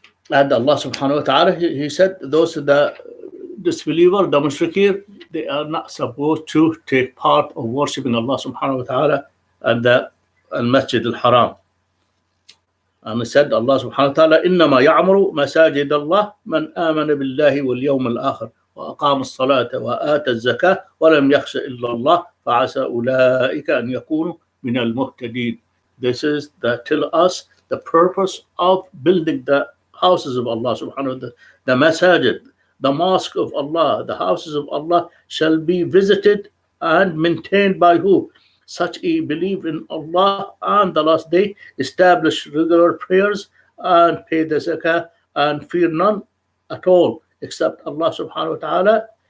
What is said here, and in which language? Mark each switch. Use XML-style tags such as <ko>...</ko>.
<en>And Allah subhanahu wa ta'ala, He said, those the disbeliever, the mushrikeen, they are not supposed to take part of worshipping Allah subhanahu wa ta'ala at the Masjid al-Haram. And He said,</en> <ar>Allah subhanahu wa ta'ala, إنما يعمر مساجد الله من آمن بالله واليوم الآخر وأقام الصلاة وآتى الزكاة ولم يخش إلا الله فعسى أولئك أن يكونوا من المهتدين.</ar> <en>This is that tell us the purpose of building the houses of Allah subhanahu wa ta'ala, the masajid, the mosque of Allah, the houses of Allah shall be visited and maintained by who? Such a believe in Allah and the last day, establish regular prayers and pay the zakah and fear none at all except Allah subhanahu wa ta'ala.</en>